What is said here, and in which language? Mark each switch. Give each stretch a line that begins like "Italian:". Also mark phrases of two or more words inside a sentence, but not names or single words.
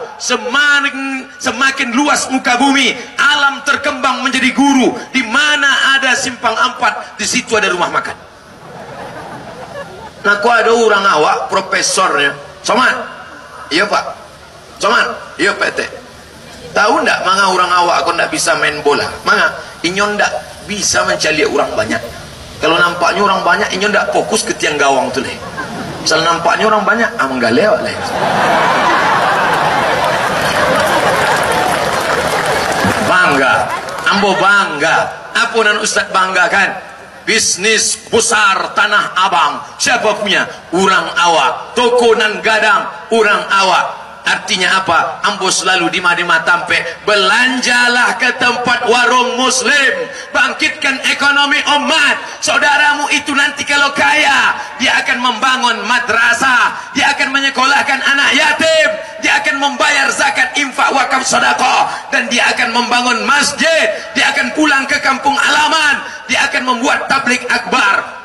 Indonesian: Semakin luas muka bumi, alam terkembang menjadi guru. Di mana ada simpang 4, di situ ada rumah makan.
Minangkabau: Nah, kok ada orang awak profesornya.
Indonesian: Somad? Iya Pak. Somad? Iya PT.
Minangkabau: Tahu ndak manga orang awak aku ndak bisa main bola? Manga inyo ndak bisa mencari orang banyak. Kalau nampaknya orang banyak, inyo ndak fokus ke tiang gawang tu leh. Misal nampaknya orang banyak, enggak lewat leh. Bangga, ambo bangga.
Indonesian: Apa nan Ustaz banggakan? Bisnis besar Tanah Abang. Siapa punya?
Minangkabau: Orang awak. Toko nan gadang, orang awak.
Indonesian: Artinya apa? Ambo selalu di Madinah Tampe, belanjalah ke tempat warung muslim, bangkitkan ekonomi umat. Saudaramu itu nanti kalau kaya, dia akan membangun madrasah, dia akan menyekolahkan anak yatim, dia akan membayar zakat, infak, wakaf, sedekah, dan dia akan membangun masjid, dia akan pulang ke kampung halaman, dia akan membuat tabligh akbar.